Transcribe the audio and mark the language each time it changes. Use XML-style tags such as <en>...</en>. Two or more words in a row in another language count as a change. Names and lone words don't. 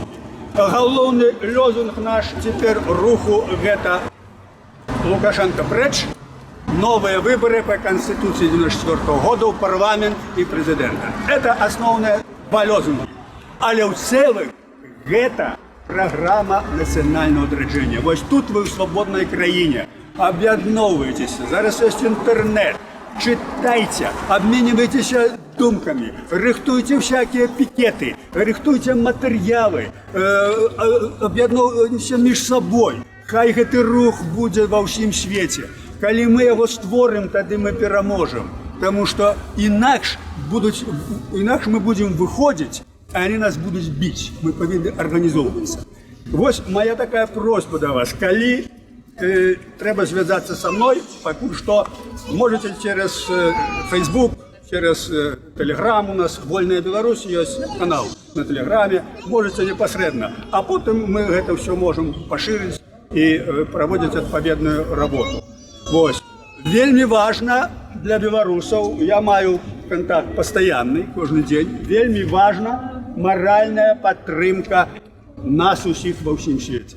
<be>Галоўны лозунг наш цяпер руху гэта Лукашенко прэч, новыя выбары па Канстытуцыі 94-го года ў парламент і прэзідэнта. Это асноўныя два лозунгі. Але ў цэлым гэта праграма нацыянальнага адраджэння. Вось тут вы ў свабоднай краіне. Аб'ядноўваецеся, зараз ёсць інтэрнэт.</be> <ru>Читайте, обменивайтесь думками, рыхтуйте всякие пикеты, рыхтуйте материалы,</ru> <be>об'ядноўвайцеся між собой. Хай гэты рух будзе ва ўсім свеце. Калі мы яго створым, тады мы пераможам. Таму што інакш мы будзем выходзіць, а яны нас будуць біць. Мы павінны арганізоўвацца. Вось моя такая просьба да вас. Калі трэба звязацца са мной, пакуль што</be> <ru>можете через Facebook, через Telegram,</ru> <be>у нас «Вольная Беларусь», ёсць канал на Телеграме, можете непасрэдна. А потым мы гэта ўсё можам пашырыць і праводзіць адпаведную работу. Вось. Вельмі важна для беларусаў, я маю контакт пастаянны кожны дзень, вельмі важна маральная падтрымка нас усіх ва ўсім свеце.</be>